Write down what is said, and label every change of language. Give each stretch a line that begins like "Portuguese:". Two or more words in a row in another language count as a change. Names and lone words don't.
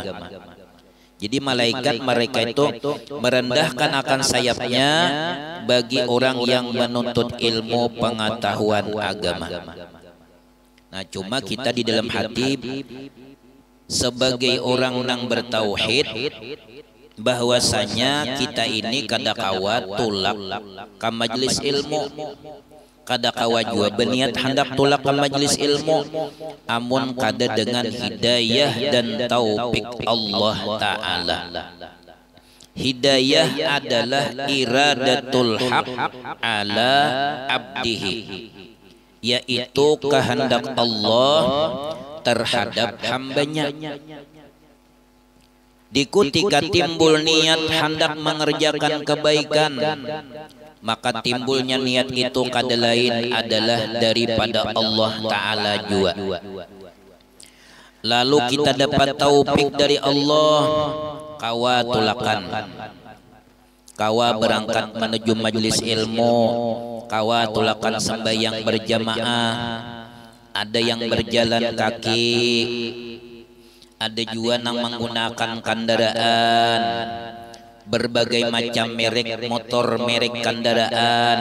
Indonesian: Jadi malaikat mereka itu merendahkan akan sayapnya bagi orang yang menuntut ilmu pengetahuan agama. Nah, cuma kita di dalam hati sebagai orang yang bertauhid, bahwasanya kita ini kada kawa tulak ke majelis ilmu, kada kawa juga berniat hendak tulak ke majelis ilmu, amun kada dengan hidayah dan taufik Allah Ta'ala. Hidayah adalah
Arabic: iradatul haq ala abdihi,
Indonesian: yaitu kehendak Allah terhadap hambanya. Ketika timbul niat hendak mengerjakan kebaikan, maka timbulnya niat itu kada lain adalah daripada Allah Ta'ala juga. Lalu kita dapat taufik dari Allah, kawa tulakan, kawa berangkat menuju majlis ilmu, kawa tulakan sembahyang berjamaah. Ada yang berjalan kaki, ada juga yang menggunakan kendaraan, berbagai macam merek motor, merek kendaraan.